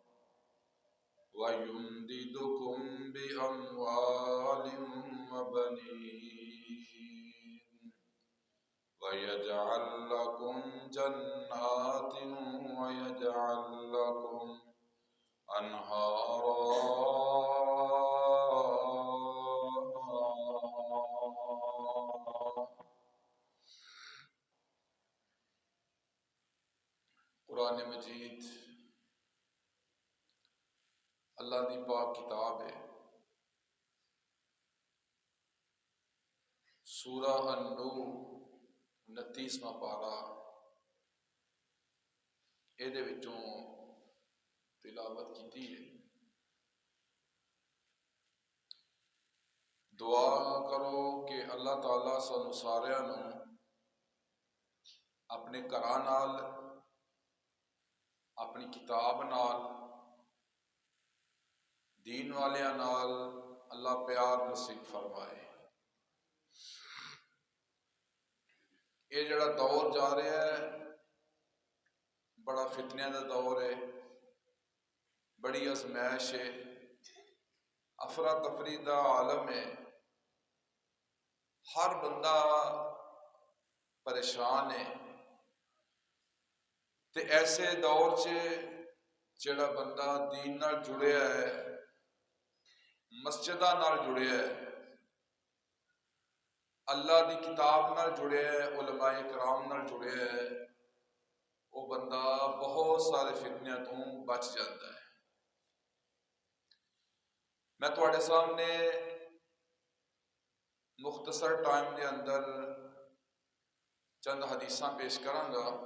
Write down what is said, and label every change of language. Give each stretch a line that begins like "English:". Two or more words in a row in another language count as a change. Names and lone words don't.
Arabic: ويمددكم بأموال وبنين ويجعل لكم جنات ويجعل لكم أنهارا
Punjabi: قرآن مجید اللہ دی پاک کتاب ہے۔
Urdu: سورہ النور 29واں پارہ یہ تلاوت کی ہے۔
Punjabi: دعا کرو کہ اللہ تعالیٰ سانو سارے اپنے گھراں نال اپنی کتاب نال دین والیاں نال اللہ پیار نصیب فرمائے۔ یہ جڑا دور جا رہا ہے بڑا فتنہ دا دور ہے، بڑی ازمائش ہے، افراتفری دا عالم ہے، ہر بندہ پریشان ہے۔ تے ایسے دور جڑا بندہ دین نال جڑیا ہے، مسجداں نال جڑیا ہے، اللہ دی کتاب نال جڑیا ہے، علماء کرام نال جڑیا ہے، وہ بندہ بہت سارے فتنیاں تو
Urdu: بچ جاتا ہے۔
Punjabi: میں تواڈے سامنے مختصر ٹائم دے اندر چند حدیثاں پیش کراں گا۔